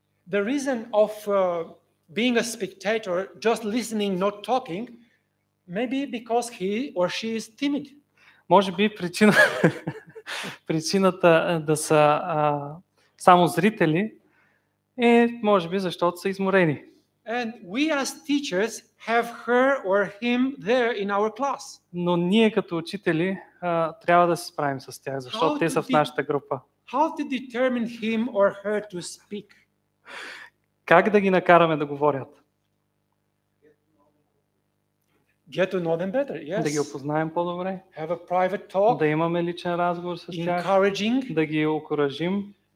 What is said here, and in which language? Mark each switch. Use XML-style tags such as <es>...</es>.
<en>The reason of being a spectator, just listening, not talking, maybe because he or she is timid.</en> <bg>Може би причината да са само зрители е, може би, защото са изморени.</bg> <en>And we as teachers have her or him there in our class.</en> <bg>Но ние като учители трябва да се справим с тях, защото те са в нашата група.</bg> <en>How to determine him or her to speak?</en> <bg>Как да ги накараме да говорят?</bg> <en>Get to know them better, yes.</en> <bg>Да ги опознаем по-добре,</bg> <en>Have a private talk,</en> <bg>да имаме личен разговор с тях,</bg> <en>encouraging.</en> <bg>да ги окуражим.</bg>